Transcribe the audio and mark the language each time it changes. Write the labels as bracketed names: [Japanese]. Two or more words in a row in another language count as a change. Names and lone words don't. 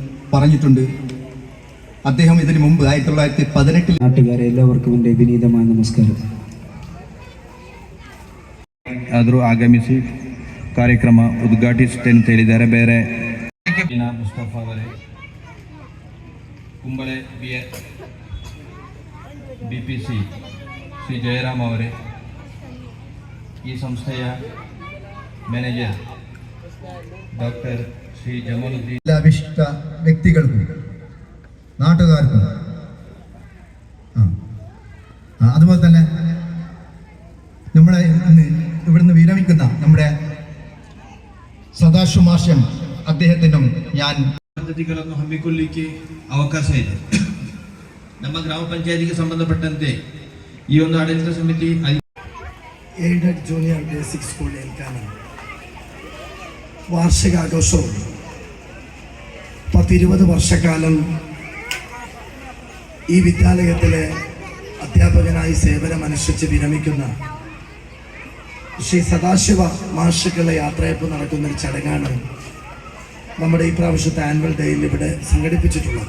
[Malayalam] പറഞ്ഞിട്ടുണ്ട്. അദ്ദേഹം ഇതിനു മുമ്പ് 1918 [Kannada] നാട്ടുകാരെ ಎಲ್ಲರಿಗೂ എൻ്റെ ವಿನೀತವಾದ ನಮಸ್ಕಾರ. ಆದರೂ ಆಗಮಿಸಿ ಕಾರ್ಯಕ್ರಮ ಉದ್ಘಾಟಿಸುತ್ತೇನೆ ಅಂತ ಹೇಳಿದ್ದಾರೆ. ಬೇರೆ ಮುಸ್ತಫಾ ಅವರೇ, ಕುಂಬಳೆ BPC ಶ್ರೀ ಜಯರಾಮ್ ಅವರೇ, ಈ ಸಂಸ್ಥೆಯ ಮ್ಯಾನೇಜರ್ ಡಾಕ್ಟರ್ ಶ್ರೀ ಜಮಾಲುದ್ದೀನ್, [Malayalam] എല്ലാ വിശിഷ്ട വ്യക്തികൾക്കും നാട്ടുകാർക്കും അതുപോലെ തന്നെ നമ്മളെ ഇവിടുന്ന് വിരമിക്കുന്ന നമ്മുടെ ಸದಾಶಿವ ಮಾಷನ್ അദ്ദേഹത്തിനും ഞാൻ [Kannada] ಪದ್ಧತಿಗಳನ್ನು ಹಮ್ಮಿಕೊಳ್ಳಲಿಕ್ಕೆ ಅವಕಾಶ ಇದೆ. ನಮ್ಮ ಗ್ರಾಮ ಪಂಚಾಯತಿಗೆ ಸಂಬಂಧಪಟ್ಟಂತೆ ಈ ಒಂದು ಆಡಳಿತ ಸಮಿತಿ [Malayalam] എയ്ഡഡ് ജൂനിയർ ബേസിക് സ്കൂൾ ഏൽക്കാനും വാർഷികാഘോഷവും 10-20 വർഷക്കാലം ഈ വിദ്യാലയത്തിലെ അധ്യാപകനായി സേവനമനുഷ്ഠിച്ച് വിരമിക്കുന്ന ശ്രീ സദാശിവ മാഷുക്കളുടെ യാത്രയപ്പ് നടക്കുന്നൊരു ചടങ്ങാണ് നമ്മുടെ ഈ പ്രാവശ്യത്തെ ആനുവൽ ഡേയിൽ ഇവിടെ സംഘടിപ്പിച്ചിട്ടുള്ളത്.